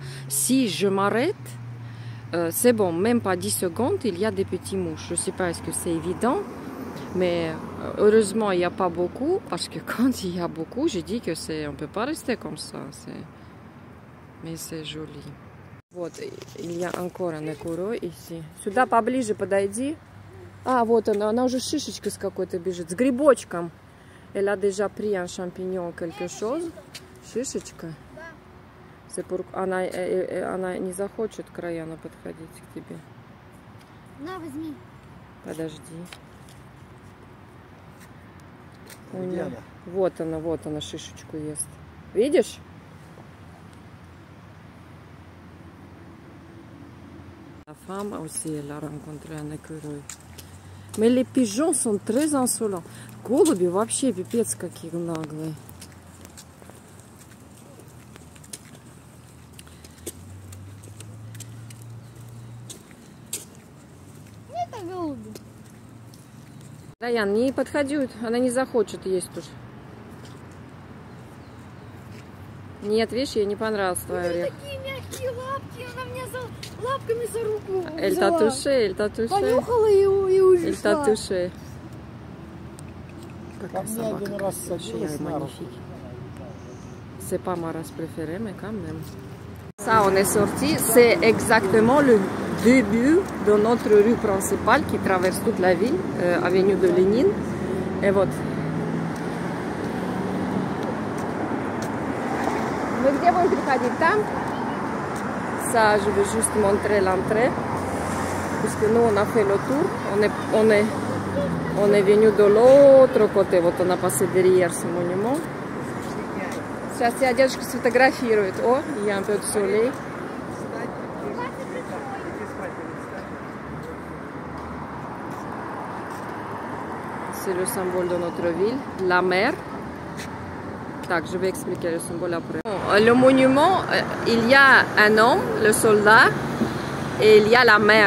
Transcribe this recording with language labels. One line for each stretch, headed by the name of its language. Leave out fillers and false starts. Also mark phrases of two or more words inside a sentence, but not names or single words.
French: Si je m'arrête, c'est bon, même pas 10 secondes, il y a des petits mouches. Je ne sais pas est-ce que c'est évident, mais heureusement, il n'y a pas beaucoup, parce que quand il y a beaucoup, j'ai dit que on ne peut pas rester comme ça. Mais c'est joli. Вот, il y a encore un écureuil ici.
Russian: Сюда поближе подойди. А, вот она уже шишечка с какой-то бежит, с грибочком.
French: Elle a déjà pris un champignon, quelque chose.
Russian: Шишечка. Она не захочет к Раяну подходить к тебе. На, возьми. Подожди. Вот она шишечку ест. Видишь?
French: La femme aussi, elle a rencontré un écureuil. Mais les pigeons sont très insolents.
Russian: Голуби вообще пипец какие наглые. Раян, не подходи, она не захочет есть уж. Нет, видишь, ей не понравился твой орех. Такие мягкие лапки, она меня лапками за руку
French: Elle t'a touché, elle t'a touché.
Russian: Понюхала и ушла.
French: Elle t'a touché.
Russian: Какая собака красивая,
French: magnifique. C'est pas ma race préférée, mais quand même. Ça, on est sorti. C'est exactement le début de notre rue principale qui traverse toute la ville, avenue de Lénine.
Russian: Et вот. Мы где будем приходить? Там?
French: Ça, je vais juste montrer l'entrée. Puisque nous, on a fait le tour. On est venu de l'autre côté. Вот on a passé derrière ce monument.
Russian: Сейчас тебя дедушка сфотографирует. О,
French: il y a un peu de soleil. C'est le symbole de notre ville, la mer. Так, je vais expliquer le symbole après. le monument, il y a un homme, le soldat, et il y a la mère.